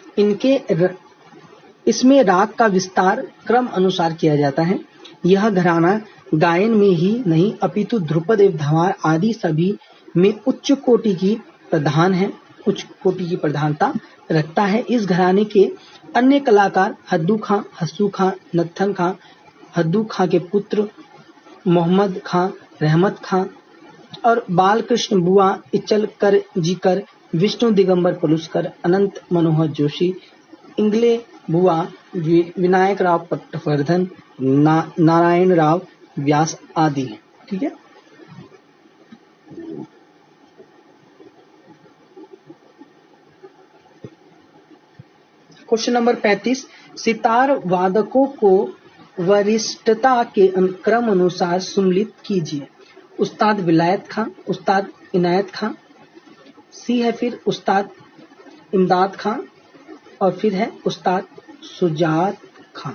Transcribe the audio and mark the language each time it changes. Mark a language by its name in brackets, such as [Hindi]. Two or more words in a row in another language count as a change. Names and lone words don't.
[Hindi] इसमें राग का विस्तार क्रम अनुसार किया जाता है। यह घराना गायन में ही नहीं अपितु ध्रुपद एवं धमार आदि सभी में उच्च कोटि की प्रधानता रखता है। इस घराने के अन्य कलाकार हद्दू खां, हस्सू खां, नत्थन खां, हद्दू खां के पुत्र मोहम्मद खां, रहमत खां और बालकृष्ण बुआ इचलकर जीकर, विष्णु दिगंबर पलुस्कर, अनंत मनोहर जोशी, इंगले बुआ, विनायक राव पटवर्धन, नारायण राव व्यास आदि हैं, ठीक है। [English] question number [Hindi] 35, सितार वादकों को वरिष्ठता के क्रम अनुसार सम्मिलित कीजिए। उस्ताद विलायत खां, उस्ताद इनायत खां, सी है फिर उस्ताद इमदाद खां और फिर है उस्ताद सुजात खां।